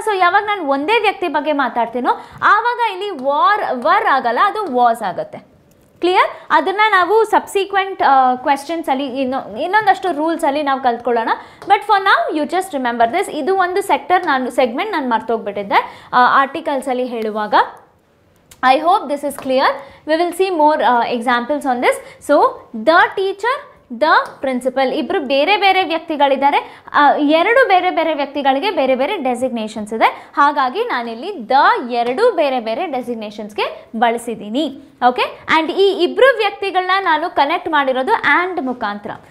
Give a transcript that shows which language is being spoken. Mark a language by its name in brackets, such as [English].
[Kannada] So ಯಾವಾಗ ನಾನು ಒಂದೇ ವ್ಯಕ್ತಿ ಬಗ್ಗೆ ಮಾತಾಡ್ತೀನೋ ಆವಾಗ ಇಲ್ಲಿ ವರ್ ಆಗಲ್ಲ, ಅದು ವಾಸ್ ಆಗುತ್ತೆ. ಕ್ಲಿಯರ್? ಅದನ್ನು ನಾವು ಸಬ್ಸಿಕ್ವೆಂಟ್ ಕ್ವೆಶ್ಚನ್ಸಲ್ಲಿ ಇನ್ನೊಂದಷ್ಟು ರೂಲ್ಸಲ್ಲಿ ನಾವು ಕಲ್ತ್ಕೊಳ್ಳೋಣ. [English] But for now you just remember this. [Kannada] ಇದು ಒಂದು ಸೆಗ್ಮೆಂಟ್ ನಾನು ಮರ್ತೋಗ್ಬಿಟ್ಟಿದ್ದೆ ಆರ್ಟಿಕಲ್ಸಲ್ಲಿ ಹೇಳುವಾಗ. [English] I hope this is clear. We will see more examples on this. So the teacher, [Kannada] the principal, ಇಬ್ಬರು ಬೇರೆ ಬೇರೆ ವ್ಯಕ್ತಿಗಳಿದ್ದಾರೆ, ಎರಡು ಬೇರೆ ಬೇರೆ ವ್ಯಕ್ತಿಗಳಿಗೆ ಬೇರೆ ಬೇರೆ ಡೆಸಿಗ್ನೇಷನ್ಸ್ ಇದೆ. ಹಾಗಾಗಿ ನಾನಿಲ್ಲಿ ದ ಎರಡು ಬೇರೆ ಬೇರೆ ಡೆಸಿಗ್ನೇಷನ್ಸ್ಗೆ ಬಳಸಿದ್ದೀನಿ. ಓಕೆ, ಆ್ಯಂಡ್ ಈ ಇಬ್ಬರು ವ್ಯಕ್ತಿಗಳನ್ನ ನಾನು ಕನೆಕ್ಟ್ ಮಾಡಿರೋದು ಆ್ಯಂಡ್ ಮುಖಾಂತರ.